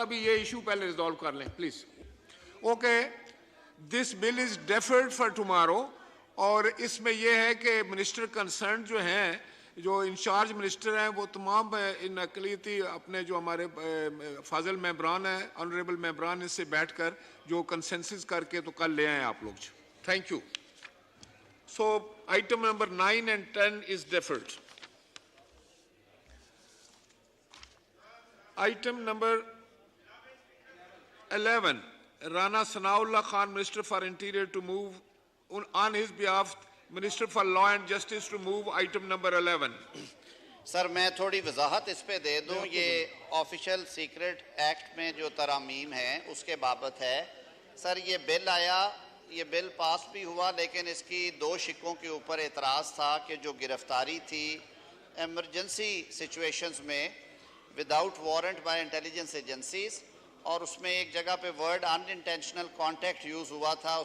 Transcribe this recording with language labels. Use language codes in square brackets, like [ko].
[ur] ابھی یہ ایشو پہلے ریزالو کر لیں please. Okay, [en] this bill is deferred for tomorrow, [ur] اور اس میں یہ ہے کہ منسٹر کنسرن جو ہیں جو انچارج منسٹر ہیں وہ تمام ان اقلیتی اپنے جو ہمارے فاضل ممبران ہیں آنریبل ممبران ان سے بیٹھ کر جو کنسنسس کر کے تو کل لے آئیں آپ لوگ. [en] Thank you. So item number 9 and 10 is deferred. Item number 11, Rana Sanaullah Khan, Minister for Interior, to move on his behalf, Minister for Law and Justice to move item number 11. [ur] سر میں تھوڑی وضاحت اس پہ دے دوں. یہ آفیشل سیکرٹ ایکٹ میں جو ترامیم ہیں اس کے بابت ہے. سر یہ بل آیا, یہ بل پاس بھی ہوا, لیکن اس کی دو شقوں کے اوپر اعتراض تھا کہ جو گرفتاری تھی ایمرجنسی سچویشنز میں [en] without warrant by intelligence agencies, [ur] اور اس میں ایک جگہ پہ word in intentional contact use ہوا تھا.